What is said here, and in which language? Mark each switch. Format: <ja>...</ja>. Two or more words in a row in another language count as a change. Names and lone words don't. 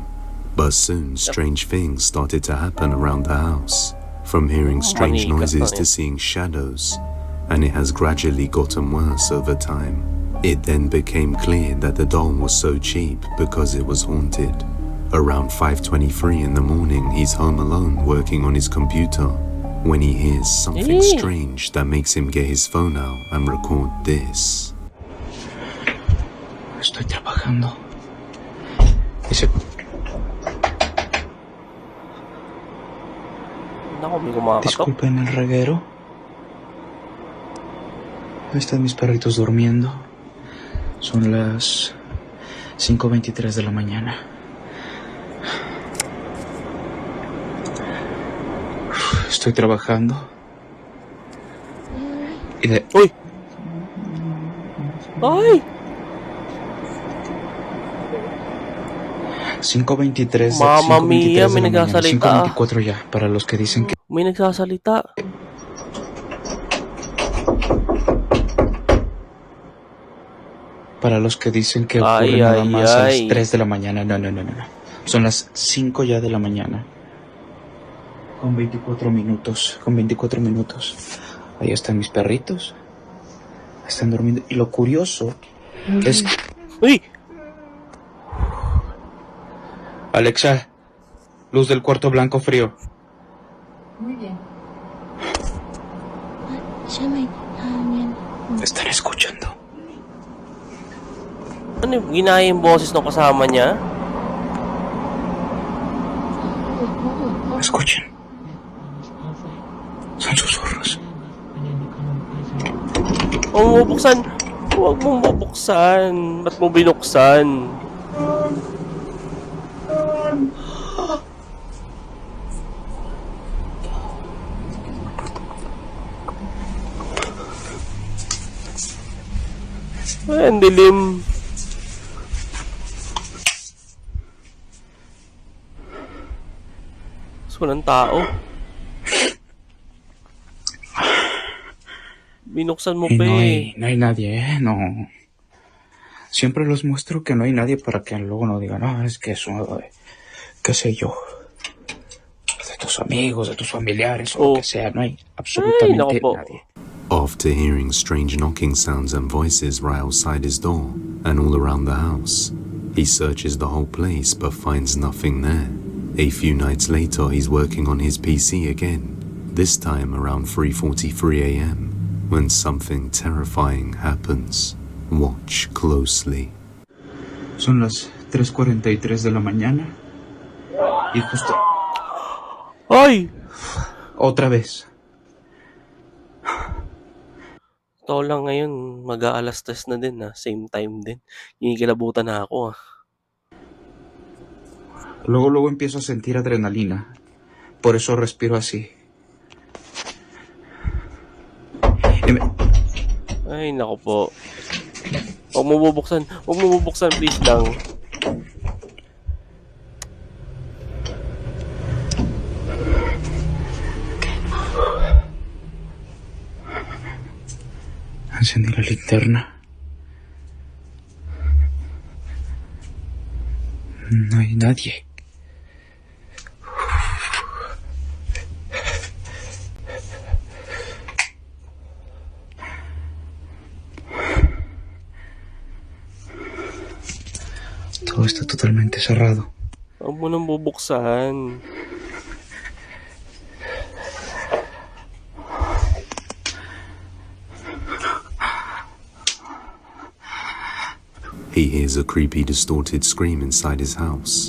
<en>But soon, strange things started to happen around the house, from hearing strange noises to seeing shadows, and it has gradually gotten worse over time. It then became clear that the doll was so cheap because it was haunted. Around 5:23 in the morning, he's home alone working on his computer when he hears something strange that makes him get his phone out and record this.</en> <es>Estoy trabajando. Disculpen el reguero. Ahí están mis perritos durmiendo. Son las 5:23 de la mañana. Estoy trabajando. Y de... ¡Uy! ¡Ay! 5:23.</es> <it>Mamma mia,</it> <tl>may nagsasalita.</tl> <es>5:24 ya, para los que dicen que...</es> <tl>May nagsasalita.</tl> <es>Para los que dicen que ocurre nada más a las 3 de la mañana. No. Son las 5 ya de la mañana. Con 24 minutos. Ahí están mis perritos. Están durmiendo. Y lo curioso es... ¡Uy! Alexa, luz del cuarto blanco frío. Muy bien. Están escuchando.</es> <tl>Ano yung ginaya yung boses ng kasama niya?</tl> <es>Escuchen. Son susurros.</es> <tl>Huwag mo bubuksan. Huwag mong bubuksan. Ba't mo binuksan? Ay, ang dilim. Walang tao. Binuksan mo pa eh.</tl> <es>No hay nadie, no. Siempre los muestro que no hay nadie para que luego no digan, no, es que eso, qué sé yo, de tus amigos, de tus familiares, o lo que sea, no hay absolutamente nadie.</es> <en>After hearing strange knocking sounds and voices right outside his door and all around the house, he searches the whole place but finds nothing there. A few nights later, he's working on his PC again. this time around 3:43 a.m., when something terrifying happens. Watch closely.</en> <es>Son las 3:43 de la mañana. Y justo... Ay! Otra vez.</es> <tl>Totoo lang ngayon, mag-aalas 3 na din</tl> <en>same time</en> <tl>din. Kinikilabutan na ako</tl> <es>Luego empiezo a sentir adrenalina. Por eso respiro así.</es> <tl>Ay, naku po. Huwag mo bubuksan, please lang.</tl> <es>Encendí la linterna. No hay nadie. Todo está totalmente cerrado.</es> <tl>Huwag mo nang bubuksan.</tl> <en>He hears a creepy, distorted scream inside his house.</en>